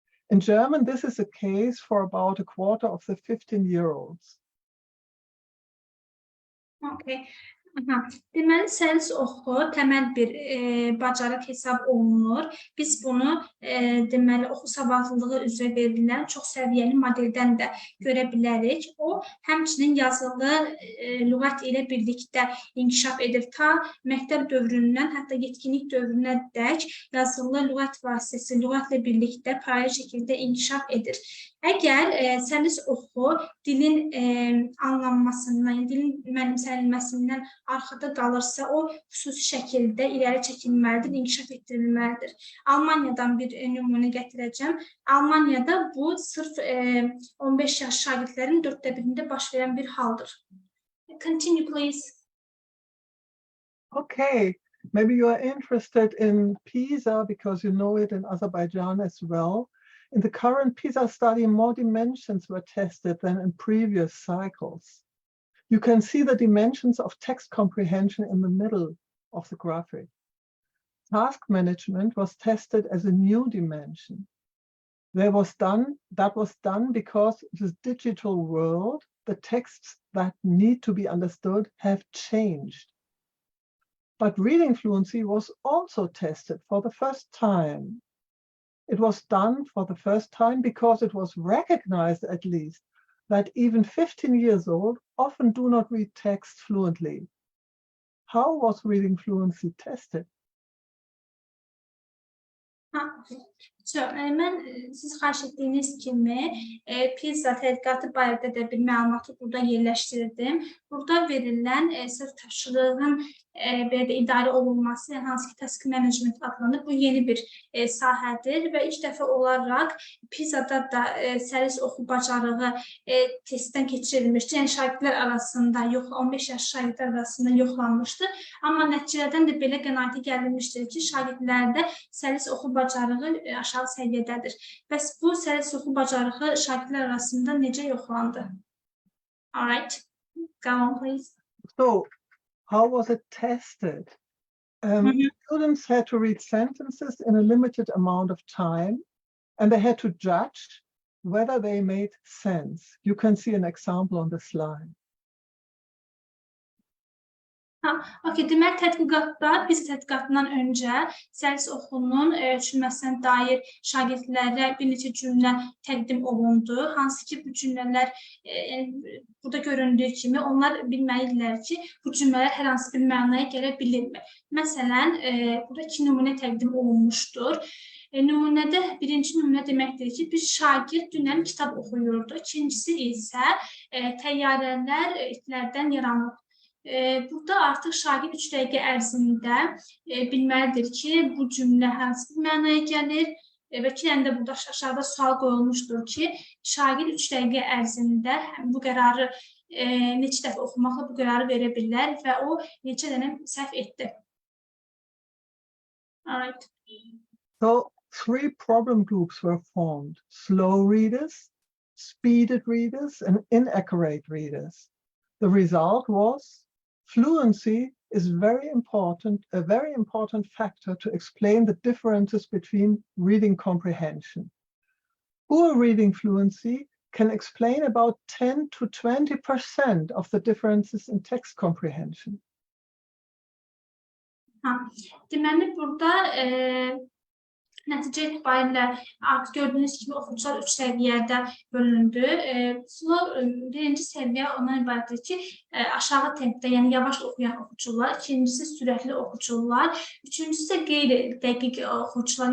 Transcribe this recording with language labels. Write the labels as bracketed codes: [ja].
[en] In German, this is the case for about a quarter of the 15-year-olds. Okay. [az] Deməli, səlis oxu təməl bir bacarıq hesab olunur. Biz bunu deməli oxu savadlılığı üzrə verilən çox səviyyəli modeldən də görə bilərik. O, həmçinin yazılı lüğət ilə birlikdə inkişaf edir. Ta məktəb dövründən, hətta yetkinlik dövrünə dək yazılı lüğət vasitəsi, lüğətlə birlikdə paralel şəkildə inkişaf edir. Əgər səlis oxu dilin anlanmasından, dilin mənimsənilməsindən arxada qalırsa, o xüsusi şəkildə irəli çəkilməlidir, inkişaf etdirilməlidir. Almaniyadan bir nümunə gətirəcəm. Almaniyada bu sırf 15 yaş şagirdlərin 1/4-də baş verən bir haldır. [en] Continue, please. Okay, maybe you are interested in PISA because you know it in Azerbaijan as well. In the current PISA study, more dimensions were tested than in previous cycles. You can see the dimensions of text comprehension in the middle of the graphic. Task management was tested as a new dimension. That was done because the digital world, the texts that need to be understood have changed. But reading fluency was also tested for the first time. It was done for the first time because it was recognized, at least, that even 15 years old often do not read text fluently. How was reading fluency tested? [az] Mən siz xahiş etdiyiniz kimi PISA tədqiqatı barədə də bir məlumatı burada yerləşdirdim. Burada verilən sırf tapşırığın belə idarə olunması, hansı ki task management adlanır, bu yeni bir sahədir və ilk dəfə olaraq PISA-da da səlis oxu bacarığı testdən keçirilmişdir. Yəni şagirdlər arasında, 15 yaş şagirdlər arasında yoxlanmışdır. Amma nəticələrdən də belə qənaətə gəlmişdir ki, şagirdlərdə səlis oxu bacarığı aşağı səviyyədədir. Bəs bu səlis oxu bacarığı şagirdlər arasında necə yoxlandı? [en] All right, go on please. So, how was it tested? Students had to read sentences in a limited amount of time, and they had to judge whether they made sense. You can see an example on the slide. [az] Okay, demək tədqiqatda, biz tədqiqatından öncə səlis oxunun ölçülməsindən dair şagirdlərə bir neçə cümlə təqdim olundu. Hansı ki, bu cümlələr burada göründüyü kimi onlar bilməlidirlər ki, bu cümlələr hər hansı bir mənaya gələ bilirmi? Məsələn, burada 2 nümunə təqdim olunmuşdur. Nümunədə birinci nümunə deməkdir ki, bir şagird dünən kitab oxuyurdu. İkincisi isə təyyarələr itlərdən yaranır. Burada artıq şagird 3 dəqiqə ərzində bilməlidir ki, bu cümlə hansı bir mənaya gəlir və ki, də burada aşağıda sual qoyulmuşdur ki, şagird 3 dəqiqə ərzində bu qərarı neçə dəfə oxumaqla bu qərarı verə bilər və o neçə dənə səhv etdi. [en] Alright. So, 3 problem groups were formed: slow readers, speeded readers, and inaccurate readers. The result was fluency is a very important factor to explain the differences between reading comprehension. Poor reading fluency can explain about 10 to 20% of the differences in text comprehension. [az] Deməli, burada nəticə etibarilə artıq gördüyünüz kimi oxucular 3 səviyyədə bölündü. Birinci səviyyə ondan ibarətdir ki, aşağı tempdə, yəni yavaş oxuyan oxucular, ikincisi sürətli oxucular, üçüncüsü isə qeyri-dəqiq oxucular.